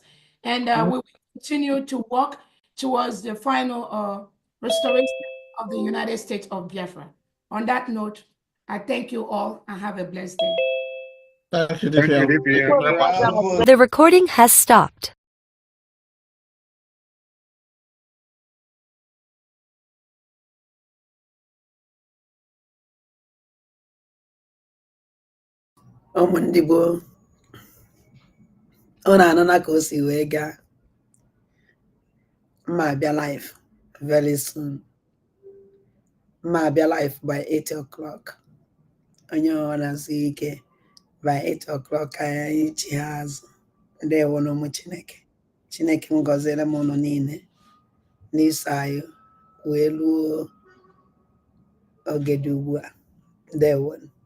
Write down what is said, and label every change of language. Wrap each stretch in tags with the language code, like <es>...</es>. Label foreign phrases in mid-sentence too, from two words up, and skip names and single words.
<en>And we will continue to work towards the final restoration of the United States of Biafra. On that note, I thank you all and have a blessed day. Thank you, Thank you, DPM. DPM. The recording has stopped.</en> <ig>ụmụ ndị gboo ọ na-anụ na ka o si wee gaa mma abịa</ig> <en>live very soon</en> <ig>mma abịa</ig> <en>live by 8 o'clock</en> <ig>onye ọ na-asị ike</ig> <en>by 8 o'clock</en> <ig>anyị chi ha azụ ndewo n'ụmụ Chineke m gọziere m ụnụ niile n'iso anyị wee luo oge dị ugbu a ndewo</ig>